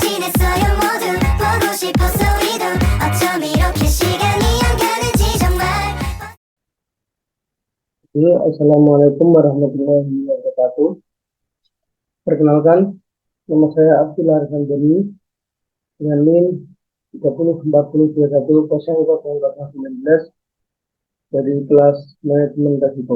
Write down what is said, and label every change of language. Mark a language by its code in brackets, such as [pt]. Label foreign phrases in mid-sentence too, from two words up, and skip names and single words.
[ko] 있어요 모두 보고 싶었어 우리도 어쩜 이렇게 시간이 안 가는지 정말. [ar] السلام عليكم ورحمة الله وبركاته. [id] Perkenalkan, nama saya Abdullah Arfandani dengan NIM 3040210019 dari kelas Manajemen Risiko.